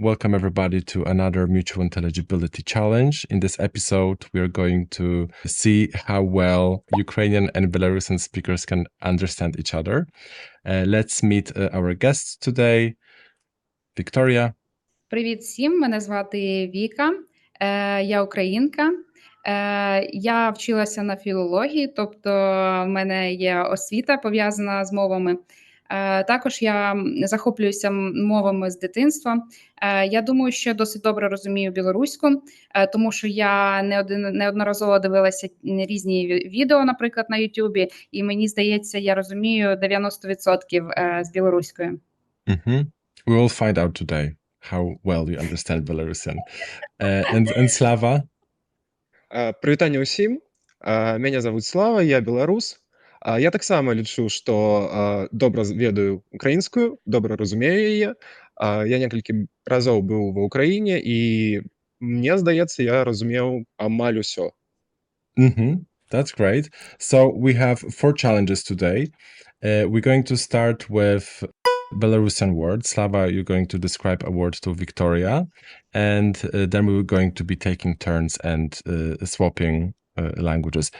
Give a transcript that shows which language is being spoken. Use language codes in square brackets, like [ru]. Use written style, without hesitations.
[en] Welcome everybody to another Mutual Intelligibility Challenge. In this episode, we are going to see how well Ukrainian and Belarusian speakers can understand each other. Let's meet our guests today. Victoria. [uk] Привіт всім, мене звати Віка, я українка. Я вчилася на філології, тобто в мене є освіта пов'язана з мовами. Також я захоплююся мовами з дитинства. Я думаю, що досить добре розумію білоруську, тому що я неодноразово дивилася різні відео, наприклад, на Ютубі, і мені здається, я розумію 90% з білоруською. [en] We will find out today how well you understand Belarusian. And Slava? [be] Прывітанне ўсім. Мяне завуць Слава, я беларус. Я таксама лічу, што добра ведаю украінскую, добра разумею яе. Я некалькі разоў быў ва ўкраіне, і мне здаецца, я разумеў амаль усё. [en] That's great. So we have 4 challenges today. We're going to start with Belarusian word. Slava, you're going to describe a word to Victoria, and then we're going to be taking turns and swapping languages.